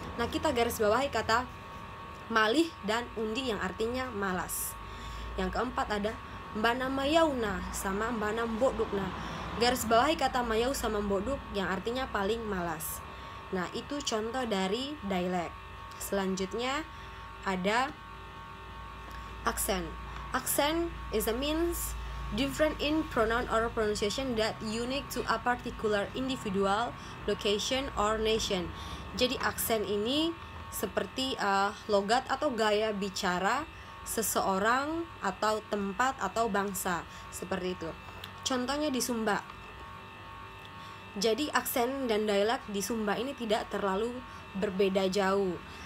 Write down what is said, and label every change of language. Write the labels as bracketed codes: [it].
[id] Nah, kita garis bawahi kata malih dan undi yang artinya malas. Yang keempat ada [xbr] mbana mayauna [id] sama [xbr] mbana mbodukna. [id] Garis bawahi kata mayau sama mboduk yang artinya paling malas. Nah, itu contoh dari dialek. Selanjutnya ada aksen. [en] Aksen is a means different in pronoun or pronunciation that unique to a particular individual, location, or nation. [id] Jadi aksen ini seperti logat atau gaya bicara seseorang atau tempat atau bangsa, seperti itu. Contohnya di Sumba. Jadi aksen dan dialek di Sumba ini tidak terlalu berbeda jauh.